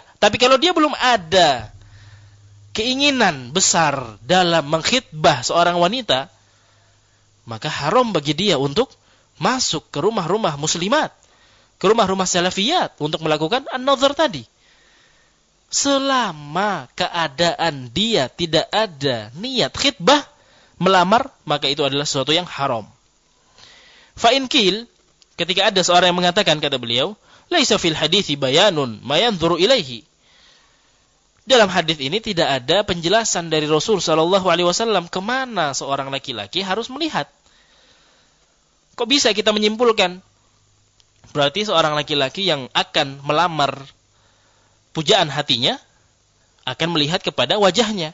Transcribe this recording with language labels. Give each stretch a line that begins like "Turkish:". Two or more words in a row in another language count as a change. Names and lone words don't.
Indonesian: Tapi kalau dia belum ada keinginan besar dalam mengkhitbah seorang wanita, maka haram bagi dia untuk masuk ke rumah-rumah muslimat, ke rumah-rumah salafiyat untuk melakukan an-nazar tadi. Selama keadaan dia tidak ada niat khitbah, melamar, maka itu adalah sesuatu yang haram.
Arabic: فإن قيل,
Indonesian: ketika ada seorang yang mengatakan, kata beliau,
Arabic: ليس في الحديث بيان ما ينظر إليه.
Indonesian: Dalam hadis ini tidak ada penjelasan dari Rasul
Arabic: صلى الله عليه وسلم
Indonesian: kemana seorang laki-laki harus melihat. Kok bisa kita menyimpulkan berarti seorang laki-laki yang akan melamar pujaan hatinya akan melihat kepada wajahnya.